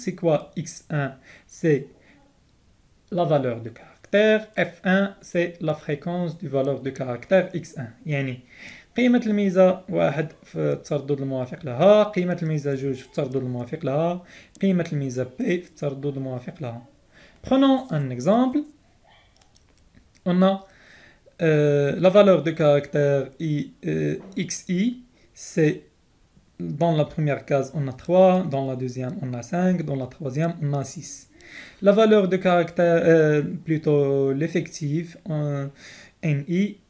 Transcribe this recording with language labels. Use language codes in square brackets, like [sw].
[fr] C'est quoi x1? C'est la valeur de caractère. f1 c'est la fréquence du valeur de caractère x1. [ar] يعني قيمة الميزة واحد في التردد الموافق لها، قيمة الميزة جوج في التردد الموافق لها، قيمة الميزة بي في التردد الموافق لها. [fr] Prenons un exemple. On a la valeur de caractère xi, c'est dans la première case on a 3, dans la deuxième on a 5, dans la troisième on a 6. La valeur de caractère, plutôt l'effectif ni,